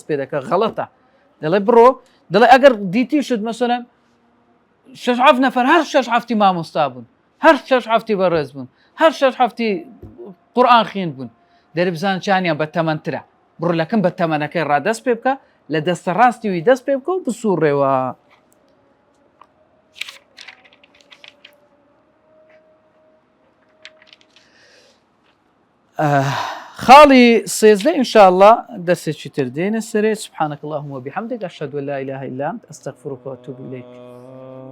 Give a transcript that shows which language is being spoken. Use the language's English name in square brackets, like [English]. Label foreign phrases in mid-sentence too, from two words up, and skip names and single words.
[Central Kurdish] پێ دەکە غەڵەتە دەڵێ بڕۆ دەڵێ ئەگەر دیتی شت مەسەلەن 6 نەفەر هەر 6 هەفتی مامۆستا بوون هەر 6 هەفتی بەڕێز بوون هەر 6 هەفتی قورئان خوێند بوون دەری بزان چیانیان بە تەمەنترە بڕۆ لەکەم بە تەمەنەکەی ڕادەست پێ بکە لە دەستە ڕاستی وی دەست پێ بکە و بسوڕێەوە خاڵی سێزدە ئینشاءالله دەستێکی تر دێنە سەرێ [Arabic] سبحانك اللهم وبحمدك أشهد أن لا إله إلا أنت أستغفرك وأتوب إليك